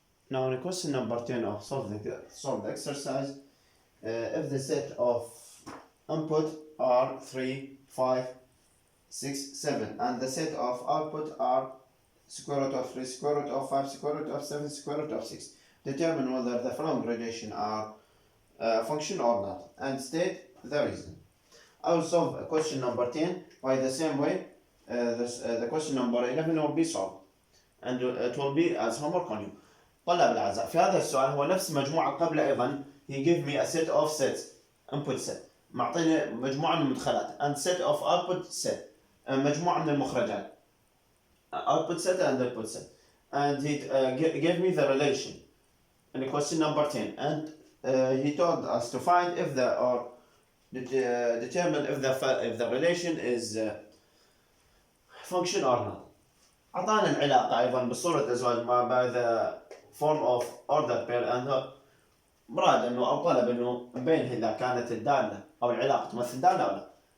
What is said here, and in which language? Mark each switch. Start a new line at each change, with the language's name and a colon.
English: Now in question number 10 of solve the exercise, if the set of input are 3, 5, 6, 7, and the set of output are square root of 3, square root of 5, square root of 7, square root of 6, determine whether the following relation are function or not, and state the reason. I will solve question number 10 by the same way the question number 11 will be solved, and it will be as homework on you.
Arabic: طلاب الأعزاء، في هذا السؤال هو نفس مجموعة قبل أيضا.
English: He give me a set of sets, input set،
Arabic: معطيني مجموعة من المدخلات،
English: and set of output set،
Arabic: مجموعة من المخرجات،
English: output set and input set, and he gave me the relation in question number 10, and he told us to find if the or determine if the relation is function or not.
Arabic: أعطانا العلاقة أيضا بصورة أزواج ما
English: the form of ordered pair, and
Arabic: مراد إنه أو طلب إنه نبين إذا كانت الدالة أو العلاقة تمثل دالة أو لا.